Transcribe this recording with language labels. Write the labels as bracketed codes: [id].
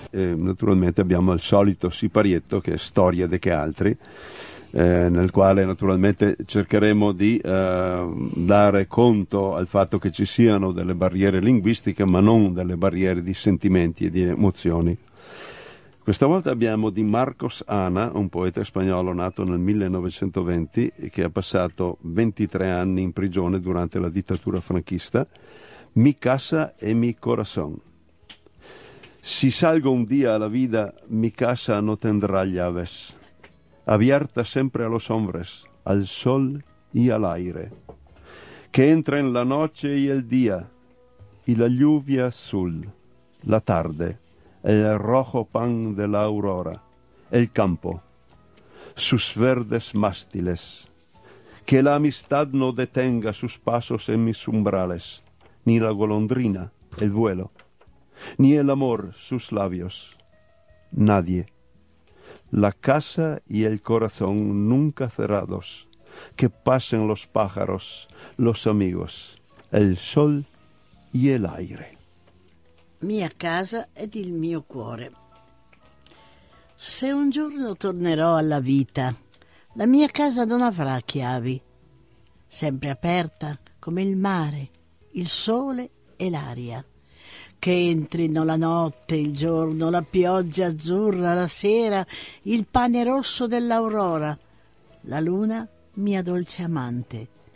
[it] Naturalmente abbiamo il solito siparietto, che è Storia de che altri, nel quale naturalmente cercheremo di dare conto al fatto che ci siano delle barriere linguistiche, ma non delle barriere di sentimenti e di emozioni. Questa volta abbiamo di Marcos Ana, un poeta spagnolo nato nel 1920 e che ha passato 23 anni in prigione durante la dittatura franchista, Mi casa e mi corazón. [es] Si salgo un día a la vida, mi casa no tendrá llaves, abierta siempre a los hombres, al sol y al aire, que entra en la noche y el día, y la lluvia azul, la tarde, el rojo pan de la aurora, el campo, sus verdes mástiles, que la amistad no detenga sus pasos en mis umbrales, ni la golondrina, el vuelo, ni el amor, sus labios, nadie. La casa y el corazón nunca cerrados, que pasen los pájaros, los amigos, el sol y el aire. [it] Mia casa ed il mio cuore. Se un giorno tornerò alla vita, la mia casa non avrà chiavi, sempre aperta, come il mare, il sole e l'aria. Che entrino la notte, il giorno, la pioggia azzurra, la sera, il pane rosso dell'aurora, la luna, mia dolce amante.